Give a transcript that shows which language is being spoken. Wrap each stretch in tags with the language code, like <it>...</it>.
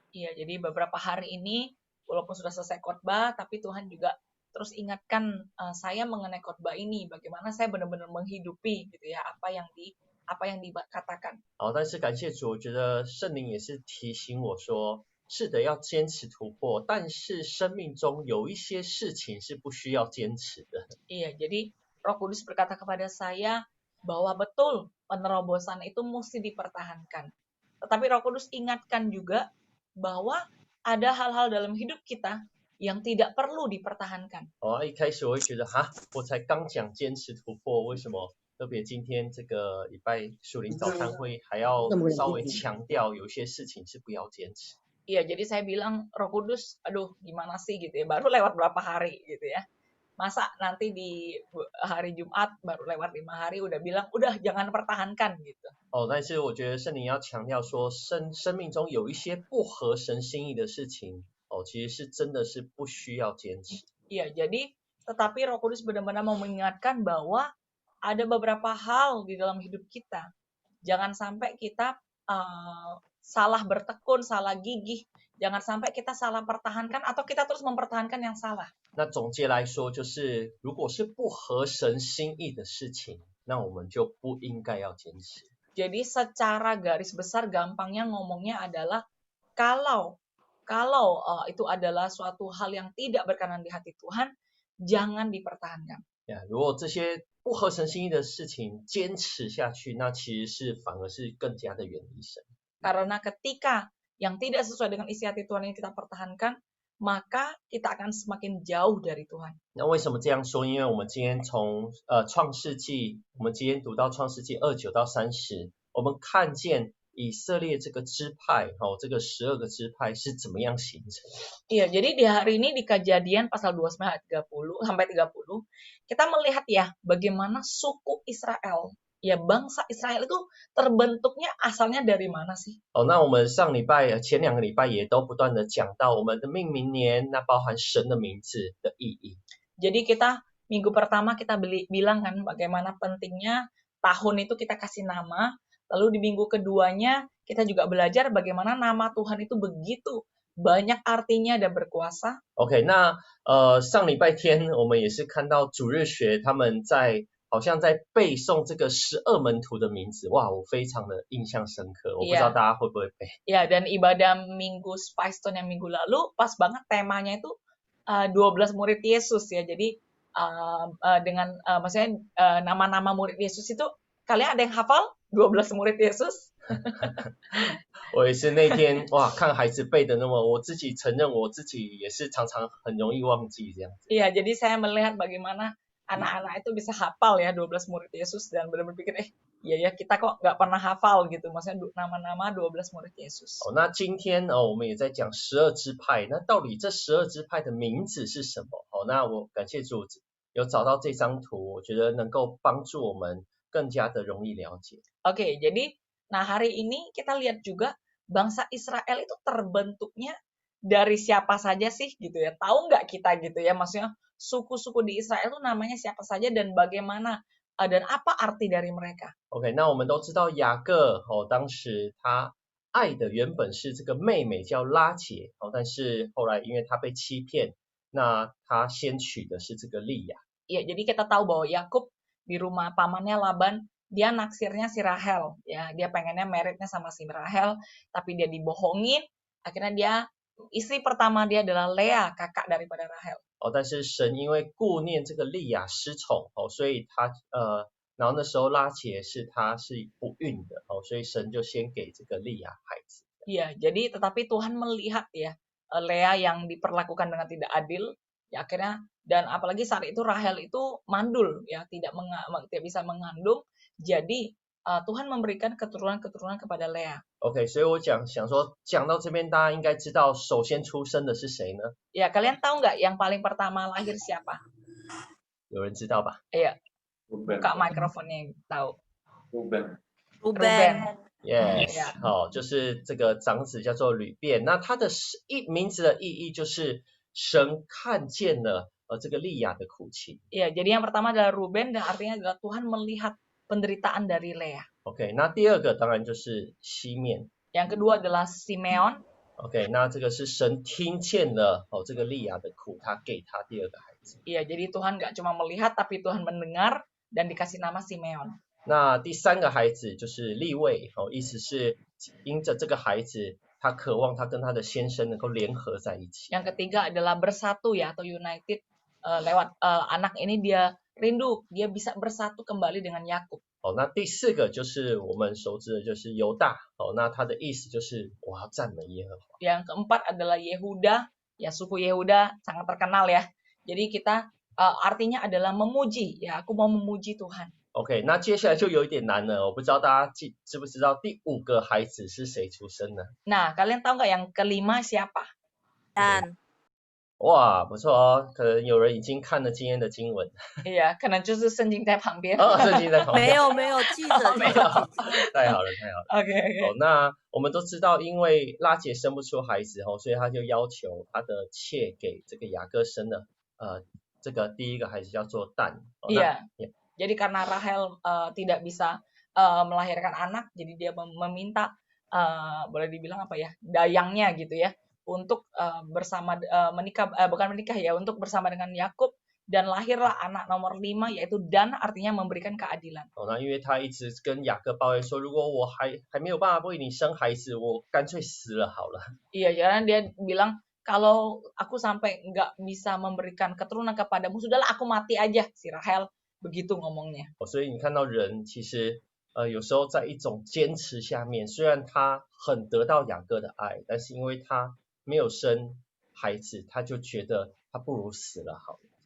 <id>Iya, jadi beberapa hari ini walaupun sudah selesai khotbah, tapi Tuhan juga terus ingatkan saya mengenai khotbah ini, bagaimana saya benar-benar menghidupi gitu ya apa yang dikatakan.</id> <zh>但是感谢主，我觉得圣灵也是提醒我说，是的，要坚持突破，但是生命中有一些事情是不需要坚持的。</zh> <id>Iya, jadi Roh Kudus berkata kepada saya bahwa betul penerobosan itu mesti dipertahankan. Tetapi Roh Kudus ingatkan juga bahwa ada hal-hal dalam hidup kita yang tidak perlu dipertahankan.</id> <zh>一开始我会觉得我才刚讲坚持突破，为什么特别今天这个礼拜属灵早餐会还要稍微强调有些事情是不要坚持。</zh> <id>Iya, jadi saya bilang Roh Kudus, aduh gimana sih gitu ya, baru lewat berapa hari gitu ya. Masa nanti di hari Jumat baru lewat 5 hari udah bilang, udah jangan pertahankan gitu.</id> <zh>但是我觉得圣灵要强调说，生命中有一些不合神心意的事情，其实是真的是不需要坚持。</zh> <id>Iya, jadi tetapi Roh Kudus benar-benar mau mengingatkan bahwa ada beberapa hal di dalam hidup kita. Jangan sampai kita salah bertekun, salah gigih. Jangan sampai kita salah pertahankan atau kita terus mempertahankan yang salah.</id> <zh>那总结来说，就是如果是不合神心意的事情，那我们就不应该要坚持。</zh> <id>Jadi secara garis besar gampangnya ngomongnya adalah kalau itu adalah suatu hal yang tidak berkenan di hati Tuhan, jangan dipertahankan.</id> <zh>如果这些不合神心意的事情坚持下去，那其实是反而是更加的远离神。</zh> <id>Karena ketika yang tidak sesuai dengan isi hati Tuhan ini kita pertahankan, maka kita akan semakin jauh dari Tuhan.</id> <zh>那为什么这样说？因为我们今天从创世纪，我们今天读到创世纪29到30，我们看见以色列这个支派，这个12个支派是怎么样形成的。</zh> <id>Iya, jadi di hari ini di Kejadian pasal 29 ayat 30 sampai 30, kita melihat ya bagaimana suku Israel, ya bangsa Israel itu terbentuknya asalnya dari mana sih?</id> <zh>那我们上礼拜前2个礼拜也都不断的讲到我们的命名年，那包含神的名字的意义。</zh> <id>Jadi kita minggu pertama kita bilang kan bagaimana pentingnya tahun itu kita kasih nama, lalu di minggu keduanya kita juga belajar bagaimana nama Tuhan itu begitu banyak artinya dan berkuasa.</id> <zh>OK， 那上礼拜天我们也是看到主日学他们好像在背诵这个12门徒的名字，哇，我非常的印象深刻，我不知道大家会不会背。</zh> <id>Ya, dan ibadah minggu Spice Stone yang minggu lalu pas banget temanya itu 12 murid Yesus ya. Jadi dengan maksudnya nama-nama murid Yesus itu kalian ada yang hafal 12 murid Yesus?</id> <zh>我也是那天哇看孩子背的那么，我自己承认我自己也是常常很容易忘记这样子。</zh> <id>Iya, jadi saya melihat bagaimana anak-anak itu bisa hafal ya 12 murid Yesus dan benar-benar pikir ya kita kok nggak pernah hafal gitu, maksudnya nama-nama 12 murid Yesus.</id> <zh>那今天我们也在讲12支派，那到底这12支派的名字是什么？那我感谢主有找到这张图，我觉得能够帮助我们更加的容易了解。</zh> <id>Oke, jadi nah hari ini kita lihat juga bangsa Israel itu terbentuknya dari siapa saja sih gitu ya. Tahu nggak kita gitu ya, maksudnya suku-suku di Israel itu namanya siapa saja dan bagaimana dan apa arti dari mereka.</id> <zh>OK， 那我们都知道雅各当时他爱的原本是这个妹妹叫拉结，但是后来因为他被欺骗，那他先娶的是这个利亚。</zh> <id>Ya, jadi kita tahu bahwa Yakub di rumah pamannya Laban, dia naksirnya si Rahel, ya dia pengennya meritnya sama si Rahel, tapi dia dibohongin, akhirnya dia istri pertama dia adalah Lea, kakak daripada Rahel.</id> <zh>但是神因为顾念这个利亚失宠所以他然后那时候拉结她是不孕的所以神就先给这个利亚孩子。</zh> <id>Iya, jadi tetapi Tuhan melihat ya Lea yang diperlakukan dengan tidak adil, ya akhirnya dan apalagi saat itu Rahel itu mandul ya tidak bisa mengandung, jadi Tuhan memberikan keturunan-keturunan kepada Lea.</id> <zh>OK， 所以我想说讲到这边，大家应该知道首先出生的是谁呢？</zh> <id>Ya, kalian tahu nggak yang paling pertama lahir siapa?</id> <zh>有人知道吧？</zh> <id>Iya, Ruben. buka mikrofonnya tahu. Ruben. Ruben.</id> <en>Yes， Yeah.</en> <zh>就是这个长子叫做吕便，那他的名字的意义就是神看见了这个利亚的苦情。</zh> <id>Iya, jadi yang pertama adalah Ruben dan artinya adalah Tuhan melihat penderitaan dari Lea.</id> <zh>OK， 那第二个当然就是西面。</zh> <id>Yang kedua adalah Simeon.</id> <zh>OK， 那这个是神听见了这个利亚的苦，他给他第二个孩子。</zh> <id>Iya, jadi Tuhan nggak cuma melihat tapi Tuhan mendengar dan dikasih nama Simeon.</id> <zh>那第三个孩子就是利位，意思是因着这个孩子，他渴望他跟他的先生能够联合在一起。</zh> <id>Yang ketiga adalah bersatu ya atau united lewat anak ini dia rindu dia bisa bersatu kembali dengan Yakub.</id> <zh>那第四个就是我们熟知的就是犹大，那他的意思就是我要赞美耶和华。</zh> <id>Yang keempat adalah Yehuda, ya suku Yehuda sangat terkenal ya. Jadi kita artinya adalah memuji, ya aku mau memuji Tuhan.</id> <zh>OK， 那接下来就有一点难了，我不知道大家知不知道第5个孩子是谁出生呢？</zh> <id>Nah, kalian tahu nggak yang kelima siapa? Dan</id> <zh>哇，不错哦，可能有人已经看了今天的经文。 Iya, 可能就是圣经在旁边。圣经在旁边。没有记着，没有太好了，太好了。 OK，那我们都知道，因为拉结生不出孩子所以他就要求他的妾给这个雅各生了这个第一个孩子叫做但。</zh> <id>Iya. Jadi karena Rahel tidak bisa melahirkan anak, jadi dia meminta boleh dibilang apa ya, dayangnya gitu ya, untuk bersama menikah, bukan menikah ya, untuk bersama dengan Yakub dan lahirlah anak nomor 5 yaitu Dan, artinya memberikan keadilan.</id> <zh>那因为他一直跟雅各抱怨说，如果我还没有办法为你生孩子，我干脆死了好了。</zh> <id>Iya, karena dia bilang kalau aku sampai nggak bisa memberikan keturunan kepadamu, sudahlah aku mati aja, si Rahel begitu ngomongnya.</id> <zh>所以你看到人其实有时候在一种坚持下面，虽然他很得到雅各的爱，但是因为他没有生孩子，他就觉得他不如死了好。</zh>